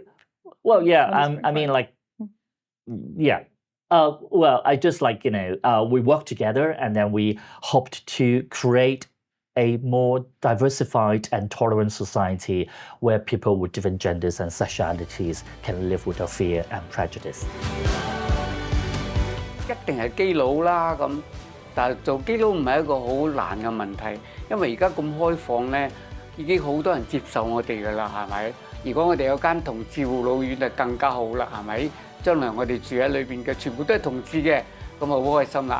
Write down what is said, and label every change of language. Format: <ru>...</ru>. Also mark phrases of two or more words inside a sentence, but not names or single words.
<en>Well, I mean like well, I just like we work together, and then we hoped to create a more diversified and tolerant society where people with different genders and sexualities can live without fear and prejudice.</en> <yue>一定係基佬啦咁，但係做基佬唔係一個好難嘅問題，因為而家咁開放咧，已經好多人接受我哋㗎啦，係咪？如果我哋有間同志護老院就更加好啦，係咪？將來我哋住喺裏邊嘅全部都係同志嘅，咁啊好開心啦！</yue>